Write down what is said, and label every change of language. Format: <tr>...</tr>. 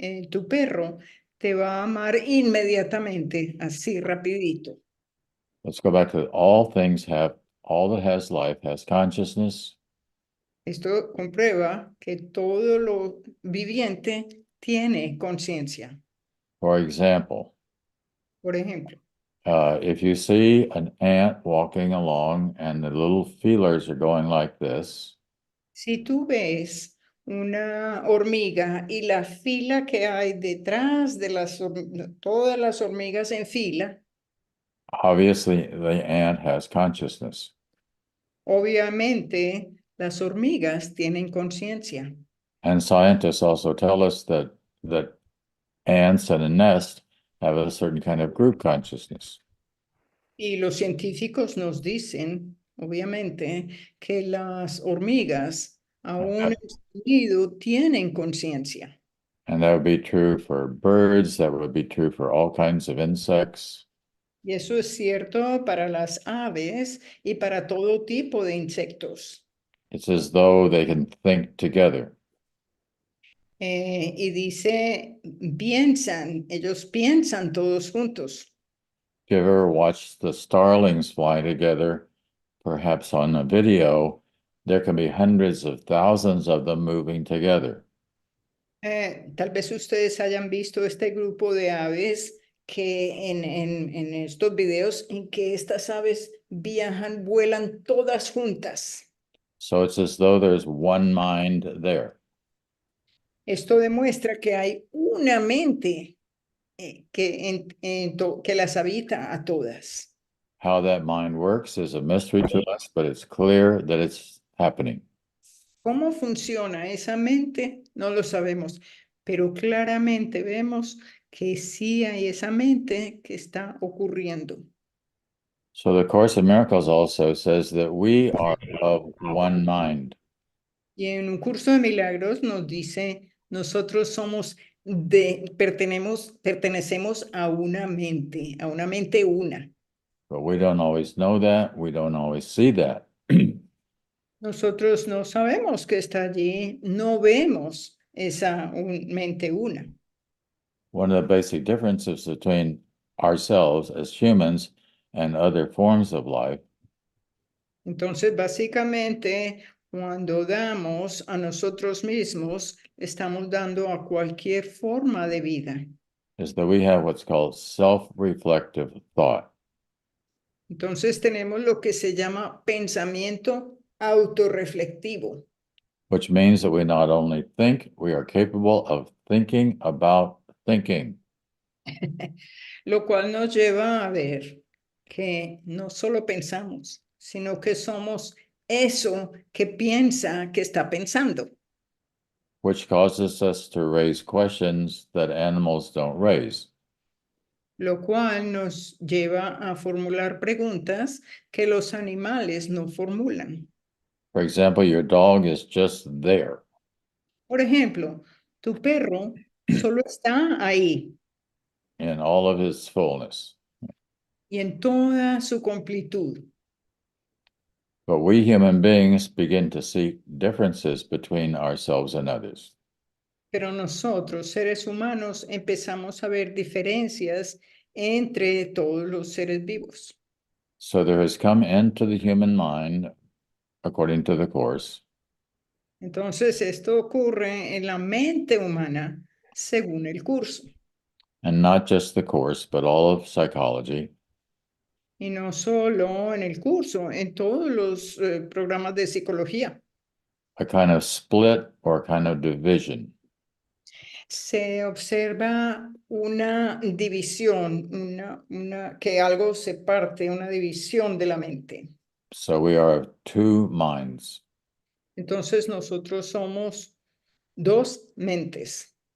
<es>tu perro te va a amar inmediatamente, así rapidito.</es> <en>Let's go back to all that has life has consciousness.</en> <es>Esto comprueba que todo lo viviente tiene conciencia.</es> <en>For example,</en> <es>Por ejemplo,</es> <en>if you see an ant walking along and the little feelers are going like this,</en> <es>si tú ves una hormiga y la fila que hay detrás de todas las hormigas en fila,</es> <en>obviously the ant has consciousness.</en> <es>obviamente las hormigas tienen conciencia.</es> <en>And scientists also tell us that ants in a nest have a certain kind of group consciousness.</en> <es>Y los científicos nos dicen, obviamente, que las hormigas, aún en su nido, tienen conciencia.</es> <en>And that would be true for birds, that would be true for all kinds of insects.</en> <es>Y eso es cierto para las aves y para todo tipo de insectos.</es> <en>It's as though they can think together.</en> <es>Y dice, ellos piensan todos juntos.</es> <en>If you ever watched the starlings fly together, perhaps on a video, there can be hundreds of thousands of them moving together.</en> <es>Tal vez ustedes hayan visto este grupo de aves que en estos videos en que estas aves vuelan todas juntas.</es> <en>So it's as though there's one mind there.</en> <es>Esto demuestra que hay una mente que las habita a todas.</es> <en>How that mind works is a mystery to us, but it's clear that it's happening.</en> <es>¿Cómo funciona esa mente? No lo sabemos, pero claramente vemos que sí hay esa mente que está ocurriendo.</es> <en>So the Course in Miracles also says that we are of one mind.</en> <es>Y en un curso de milagros nos dice, nosotros pertenecemos a una mente una.</es> <en>But we don't always know that. We don't always see that.</en> <es>Nosotros no sabemos que está allí, no vemos esa mente una.</es> <en>One of the basic differences between ourselves as humans and other forms of life</en> <es>Entonces, básicamente, cuando damos a nosotros mismos, estamos dando a cualquier forma de vida.</es> <en>is that we have what's called self-reflective thought.</en> <es>Entonces, tenemos lo que se llama pensamiento autorreflectivo,</es> <en>Which means that we not only think, we are capable of thinking about thinking.</en> <es>lo cual nos lleva a ver que no solo pensamos, sino que somos eso que piensa que está pensando.</es> <en>Which causes us to raise questions that animals don't raise.</en> <es>Lo cual nos lleva a formular preguntas que los animales no formulan.</es> <en>For example, your dog is just there.</en> <es>Por ejemplo, tu perro solo está ahí</es> <en>In all of his fullness.</en> <es>y en toda su completud.</es> <en>But we human beings begin to see differences between ourselves and others.</en> <es>Pero nosotros, seres humanos, empezamos a ver diferencias entre todos los seres vivos.</es> <en>So there has come into the human mind, according to the Course,</en> <es>Entonces, esto ocurre en la mente humana, según el curso.</es> <en>and not just the Course, but all of psychology,</en> <es>Y no solo en el curso, en todos los programas de psicología.</es> <en>a kind of split or a kind of division.</en> <es>Se observa una división, que algo se parte, una división de la mente.</es> <en>So we are of two minds.</en> <es>Entonces nosotros somos dos mentes.</es>